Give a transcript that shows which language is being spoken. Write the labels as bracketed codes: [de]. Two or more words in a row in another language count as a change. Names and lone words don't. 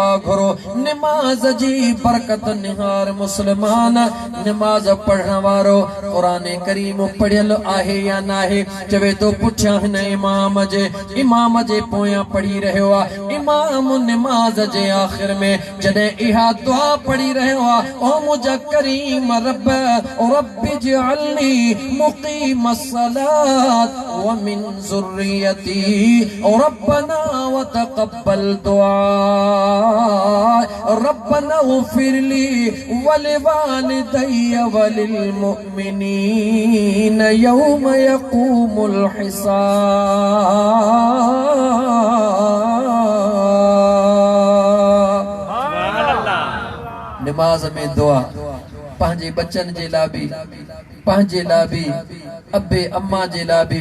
[sd] घुरो निमाज़ जी बरकत निहार मुस्लमान निमाज़ पढ़ण वारो क़ुरान करीम पढ़ियल आहे या न आहे चवे थो पुठियां हिन इमाम जे पोयां पढ़ी रहियो आहे इमाम निमाज़ जे आख़िर में जॾहिं इहा दुआ [ar] पढ़ी रहियो आहे [sd] ओ मुंहिंजा करीम रब [ar] رب اجعلني مقيم الصلاة ومن ذريتي ربنا وتقبل دعاء ربنا اغفر لي ولوالدي وللمؤمنين يوم يقوم الحساب. [sd] निमाज में दुआ पंहिंजे बच्चन जे लाइ बि पंहिंजे लाइ बि अबे अम्मा जे लाइ बि